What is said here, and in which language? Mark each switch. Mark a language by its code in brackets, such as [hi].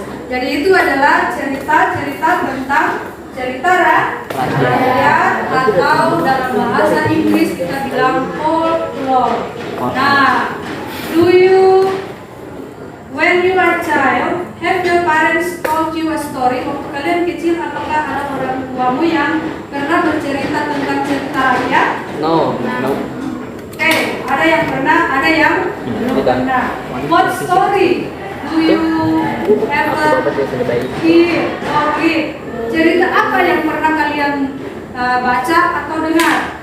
[id] Jadi itu adalah cerita tentang cerita rakyat atau dalam bahasa Inggris kita bilang folklore. [en] Nah, when you are child, have your parents told you a story? [id] Waktu kalian kecil, apakah ada orang tuamu yang pernah bercerita tentang cerita rakyat? [en] No. [id] Oke, ada yang pernah, ada yang belum pernah. [en] What story do you ever hear or read? [id] Cerita apa yang pernah kalian baca atau dengar?